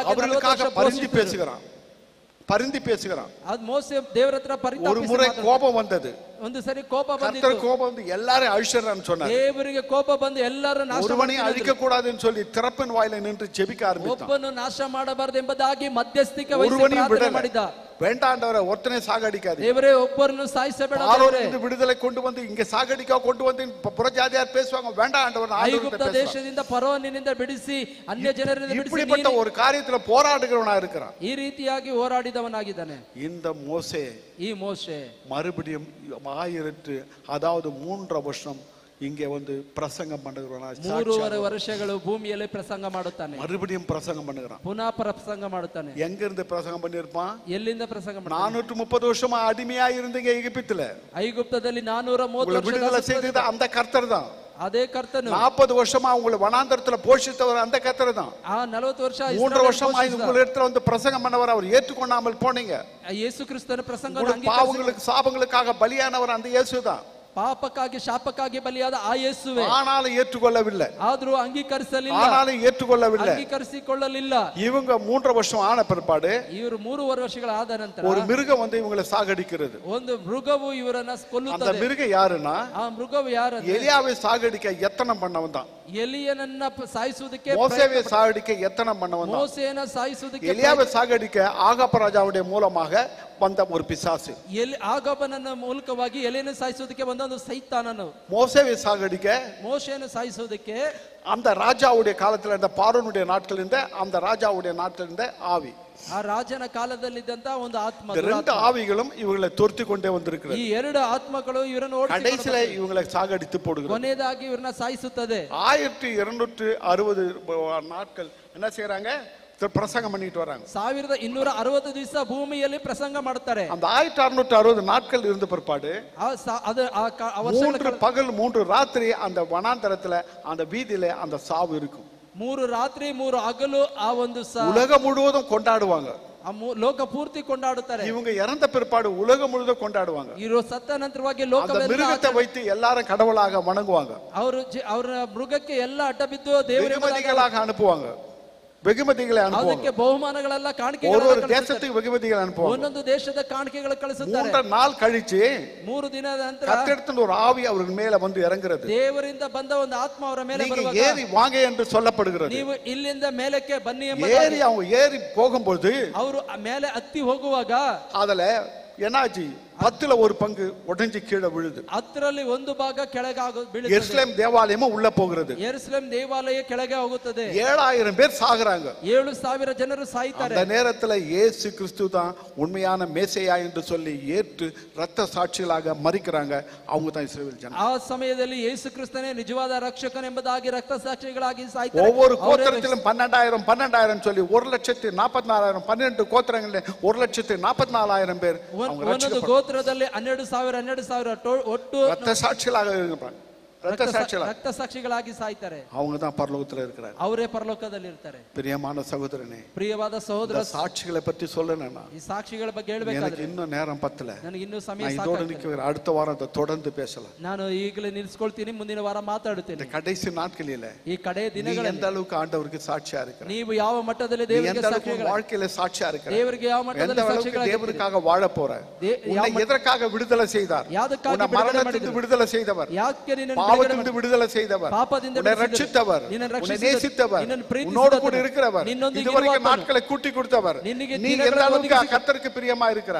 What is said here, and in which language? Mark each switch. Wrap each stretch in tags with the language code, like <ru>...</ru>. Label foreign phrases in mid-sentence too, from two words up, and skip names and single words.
<ta>அவர்களுக்காக பரிந்து பேசுகிறான். பரிந்து பேசுகிறான்.</ta> <kn>ಅದು ಮೋಸೆ ದೇವರ ಹತ್ರ</kn> <ta>ஒரு முறை கோபம் வந்தது.</ta> <kn>ಒಂದು ಸರಿ ಕೋಪ ಬಂದಿತ್ತು.</kn> <ta>கர்த்தர் கோபம் வந்து எல்லாரும் அழிச்சிடறான்னு சொன்னார்.</ta> <kn>ದೇವರಿಗೆ ಕೋಪ ಬಂದು ಎಲ್ಲರನ್ನು ನಾಶ</kn> <ta>ஒருவனையும் அழிக்க கூடாதுன்னு சொல்லி திறப்பின் வாயில நின்று ஜெபிக்க ஆரம்பித்தான்.</ta> <kn>ಒಬ್ಬನು ನಾಶ ಮಾಡಬಾರದು ಎಂಬುದಾಗಿ ಮಧ್ಯಸ್ಥಿಕೆ ವಹಿಸಿ</kn> <ta>ஒருவனையும்</ta> <kn>ಪ್ರಾರ್ಥನೆ</kn> <ta>விடல.</ta> <kn>ಮಾಡಿದ.</kn> <ta>வேண்டாண்டவரை ஒருத்தனை சாகடிக்காது. ದೇವರೇ ಒಬ್ಬರನ್ನು ಸಾಯಿಸಬೇಡ. ஆரோனிலிருந்து விடுதலை கொண்டு வந்து இங்க சாகடிக்க கொண்டு வந்து புறஜாதியார் பேசுவாங்க. வேண்டாண்டவர்</ta> <kn>ಐಗುಪ್ತ ದೇಶದಿಂದ ಫರೋಹನಿಂದ ಬಿಡಿಸಿ ಅನ್ಯ ಜನರಿಂದ ಬಿಡಿಸಿ</kn> <ta>இப்படிப்பட்ட ஒரு காரியத்துல போராடுகிறவனா இருக்கிறான்.</ta> <kn>ಈ ರೀತಿಯಾಗಿ ಹೋರಾಡಿದವನಾಗಿದ್ದಾನೆ</kn> <ta>இந்த மோசே.</ta> <kn>ಈ ಮೋಶೆ</kn> <ta>மறுபடியும் 3 வருஷம் இங்கே வந்து பிரசங்கம் பண்ணுகிறான்.</ta> <kn>3.5 ವರ್ಷಗಳು ಭೂಮಿಯಲ್ಲಿ ಪ್ರಸಂಗ ಮಾಡುತ್ತಾನೆ.</kn> <ta>மறுபடியும் பிரசங்கம் பண்ணுகிறான்.</ta> <kn>ಪುನಃ ಪ್ರಸಂಗ ಮಾಡುತ್ತಾನೆ.</kn> <ta>எங்க இருந்து பிரசங்கம் பண்ணிருப்பான்?</ta> <kn>ಎಲ್ಲಿಂದ ಪ್ರಸಂಗ ಮಾಡುತ್ತಾನೆ?</kn> <ta>430 வருஷமா அடிமையா இருந்தீங்க எகிப்துல.</ta> <kn>ಐಗುಪ್ತದಲ್ಲಿ 430</kn> <ta>விடுதலை செய்தது அந்த கர்த்தர் தான்.</ta> <kn>ಅದೇ ಕರ್ತನು.</kn> <ta>40 வருஷமா உங்களை வனாந்தரத்துல போஷித்தவர் அந்த கர்த்தர் தான்.</ta> <kn>40 ವರ್ಷ</kn> <ta>3 வருஷமா உங்கள் இடத்துல வந்து பிரசங்கம் பண்ணவர் அவர் ஏற்றுக்கொள்ளாமல் போனீங்க.</ta> <kn>ಯೇಸು ಕ್ರಿಸ್ತನ ಪ್ರಸಂಗವನ್ನು</kn> <ta>பாவங்களுக்கு சாபங்களுக்காக பலியானவர் அந்த இயேசு தான்.</ta> <kn>ಪಾಪಕ್ಕಾಗಿ ಶಾಪಕ್ಕಾಗಿ ಬಲಿಯಾದ ಆ ಯೇಸುವೆ.</kn> <ta>ஆனாலும் ஏற்றுக்கொள்ளவில்லை.</ta> <kn>ಆದರೂ ಅಂಗೀಕರಿಸಲಿಲ್ಲ.</kn> <ta>ஆனாலும் ஏற்றுக்கொள்ளவில்லை.</ta> <kn>ಅಂಗೀಕರಿಸಿಕೊಳ್ಳಲಿಲ್ಲ.</kn> <ta>இவங்க 3 வருஷம் ஆன பிற்பாடு</ta> <kn>ಇವರು 3 ವರ್ಷಗಳ ಆದ ನಂತರ</kn> <ta>ஒரு மிருகம் வந்து இவங்களை சாகடிக்கிறது.</ta> <kn>ಒಂದು ಮೃಗವು ಇವರನ್ನ ಕೊಲ್ಲುತ್ತದೆ.</kn> <ta>அந்த மிருகம் யாருன்னா,</ta> <kn>ಆ ಮೃಗವು ಯಾರು?</kn> <ta>எலியாவை சாகடிக்க எத்தனம் பண்ணவன் தான்.</ta> <kn>ಎಲಿಯನನ್ನ ಸಾಯಿಸುವುದಕ್ಕೆ</kn> <ta>மோசேவை சாகடிக்க எத்தனம் பண்ணவன் தான்.</ta> <kn>ಮೋಸೆಯನ್ನ ಸಾಯಿಸುವುದಕ್ಕೆ</kn> <ta>எலியாவை சாகடிக்க ஆகாப் ராஜாவுடைய மூலமாக வந்த ஒரு பிசாசு.</ta> <kn>ಆಗಾಬನನ್ನ ಮೂಲಕವಾಗಿ ಎಲಿಯನ್ನು ಸಾಯಿಸುವುದಕ್ಕೆ ಬಂದ ಒಂದು ಸೈತಾನನು.</kn> <ta>மோசேவை சாகடிக்க</ta> <kn>ಮೋಶೆಯನ್ನು ಸಾಯಿಸುವುದಕ್ಕೆ</kn> <ta>அந்த ராஜாவுடைய காலத்துல இருந்த பார்வோனுடைய நாட்கள் இருந்த அந்த ராஜாவுடைய நாட்கள் இருந்த ஆவி.</ta> <kn>ಆ ರಾಜನ ಕಾಲದಲ್ಲಿದ್ದಂತ ಒಂದು ಆತ್ಮ.</kn> <ta>ரெண்டு ஆவிகளும் இவங்களை துரத்தி கொண்டே வந்திருக்கிறது.</ta> <kn>ಈ ಎರಡು ಆತ್ಮಗಳು ಇವರನ್ನು</kn> <ta>கடைசில இவங்களை சாகடித்து போடுகிறது.</ta> <kn>ಕೊನೆಯದಾಗಿ ಇವರನ್ನ ಸಾಯಿಸುತ್ತದೆ.</kn> <ta>1260 நாட்கள் என்ன செய்யறாங்க? பிரசங்கம் பண்ணிட்டு வராங்க.</ta> <kn>1260 ದಿವಸ ಭೂಮಿಯಲ್ಲಿ ಪ್ರಸಂಗ ಮಾಡುತ್ತಾರೆ.</kn> <ta>அந்த 1660 நாட்கள் இருந்த பிற்பாடு 3 பகல் 3 ராத்திரி அந்த வனாந்தரத்துல அந்த வீதியில அந்த சாவு இருக்கும்.</ta> <kn>3 ರಾತ್ರಿ 3 ಹಗಲು ಆ ಒಂದು</kn> <ta>உலகம் முழுவதும் கொண்டாடுவாங்க.</ta> <kn>ಲೋಕ ಪೂರ್ತಿ ಕೊಂಡಾಡುತ್ತಾರೆ.</kn> <ta>இவங்க இறந்த பிற்பாடு உலகம் முழுவதும் கொண்டாடுவாங்க.</ta> <kn>ಇರೋ ಸತ್ತ ನಂತರವಾಗಿ</kn> <ta>அந்த</ta> <kn>ಲೋಕವೆಲ್ಲ</kn> <ta>மிருகத்தை வைத்து எல்லாரும் கடவுளாக வணங்குவாங்க.</ta> <kn>ಅವರ ಮೃಗಕ್ಕೆ ಎಲ್ಲ ಅಡ್ಡ ಬಿದ್ದು</kn> <ta>வெகுமதிகளாக அனுப்புவாங்க. வெகுமதிகளை அனுப்புவாங்க.</ta> <kn>ಅದಕ್ಕೆ ಬಹುಮಾನಗಳೆಲ್ಲ ಕಾಣಿಕೆಗಳು</kn> <ta>ஒரு தேசத்துக்கு வெகுமதிகளை அனுப்புவாங்க.</ta> <kn>ಒಂದೊಂದು ದೇಶದ ಕಾಣಿಕೆಗಳು ಕಳಿಸುತ್ತಾರೆ.</kn> <ta>3 நாள் கழிச்சு</ta> <kn>3 ದಿನದ ನಂತರ</kn> <ta>கர்த்தரின் ஒரு ஆவி அவர்கள் மேல வந்து இறங்குறது.</ta> <kn>ದೇವರಿಂದ ಬಂದ ಒಂದು ಆತ್ಮ ಅವರ ಮೇಲೆ ಬರುವಾಗ</kn> <ta>ஏறி வாங்க என்று சொல்லப்படுகிறது.</ta> <kn>ನೀವು ಇಲ್ಲಿಂದ ಮೇಲಕ್ಕೆ ಬನ್ನಿ ಎಂಬ</kn> <ta>அவங்க ஏறி போகும்போது</ta> <kn>ಅವರು ಮೇಲೆ ಹತ್ತಿ ಹೋಗುವಾಗ</kn> <ta>ಅದல என்னாச்சு 10ல ஒரு பங்கு உடைஞ்சு கீழே விழுது.</ta> <kn>10ರಲ್ಲಿ 1 ಭಾಗ ಕೆಳಗೆ ಬೀಳುತ್ತದೆ.</kn> <ta>எருசலேம் தேவாலயமும் உள்ள போகிறது.</ta> <kn>எருசலேம் தேவாலய ಕೆಳಗೆ ಹೋಗುತ್ತದೆ.</kn> <ta>7000 பேர் சாகுறாங்க.</ta> <kn>7000 ಜನರು ಸಾಯ್ತಾರೆ.</kn> <ta>அந்த நேரத்துல இயேசு கிறிஸ்து தான் உண்மையான மேசியா என்று சொல்லி ஏற்று ரத்த சாட்சிகளாக மரிக்கிறாங்க. அவங்க தான் இஸ்ரவேல் ஜனம்.</ta> <kn>ಆ ಸಮಯದಲ್ಲಿ ಯೇಸು ಕ್ರಿಸ್ತನೇ ನಿಜವಾದ ರಕ್ಷಕನೆಂಬುದಾಗಿ ರಕ್ತ ಸಾಕ್ಷಿಗಳಾಗಿ ಸಾಯ್ತಾರೆ.</kn> <ta>ஒவ்வொரு கோத்திரத்திலும் 12000 சொல்லி 1,44,000 12 கோத்திரங்களில் 1,44,000 பேர் அவங்க ரட்சிக்கப்பட்டாங்க.</ta> <kn>ಗೋತ್ರದಲ್ಲಿ 12,000 ಒಟ್ಟು</kn> <ta>ரத்த சாட்சிகளாக இருப்பாங்க.</ta> <kn>ರಕ್ತ ಸಾಕ್ಷಿಗಳಾಗಿ ಸಾಯ್ತಾರೆ.</kn> <ta>அவங்க தான் பரலோகத்துல இருக்கிறாங்க.</ta> <kn>ಅವರೇ ಪರಲೋಕದಲ್ಲಿ ಇರ್ತಾರೆ.</kn> <ta>பிரியமான சகோதரனே,</ta> <kn>ಪ್ರಿಯವಾದ ಸಹೋದರ,</kn> <ta>சாட்சிகளை பற்றி சொல்லணும்னா</ta> <kn>ಈ ಸಾಕ್ಷಿಗಳ ಬಗ್ಗೆ ಹೇಳಬೇಕಾದ್ರೆ</kn> <ta>எனக்கு இன்னும் நேரம் பத்தல.</ta> <kn>ನನಗೆ ಇನ್ನೂ ಸಮಯ</kn> <ta>இதோட நிக்கிறேன். அடுத்த வாரம் அதை தொடர்ந்து பேசலாம்.</ta> <kn>ನಾನು ಈಗಲೇ ನಿಲ್ಲಿಸ್ಕೊಳ್ತೀನಿ, ಮುಂದಿನ ವಾರ ಮಾತಾಡುತ್ತೇನೆ.</kn> <ta>இந்த கடைசி நாட்களில</ta> <kn>ಈ ಕಡೆ ದಿನಗಳಲ್ಲಿ</kn> <ta>எந்த அளவுக்கு ஆண்டவருக்கு சாட்சியா இருக்கிற,</ta> <kn>ನೀವು ಯಾವ ಮಟ್ಟದಲ್ಲಿ ದೇವರಿಗೆ ಸಾಕ್ಷಿಗಳ</kn> <ta>வாழ்க்கையில சாட்சியா இருக்கிற,</ta> <kn>ದೇವರಿಗೆ ಯಾವ ಮಟ್ಟದಲ್ಲಿ ಸಾಕ್ಷಿಗಳಾಗಿ</kn> <ta>தேவனுக்காக வாழ போற, உன்னை எதற்காக விடுதலை செய்தார், உன்னை மரணத்திலிருந்து விடுதலை செய்தவர்,</ta> <kn>ಯಾಕೆ ನಿನ್ನನ್ನು</kn> <ta>பாவத்திலிருந்து விடுதலை செய்தவர், உன்னை ரட்சித்தவர், உன்னை நேசித்தவர், உன்னோடு கூட இருக்கிறவர், இதுவரைக்கும் நாட்களை கூட்டி கொடுத்தவர், நீ எந்த அளவுக்கு கர்த்தருக்கு பிரியமா இருக்கிறாய்,</ta>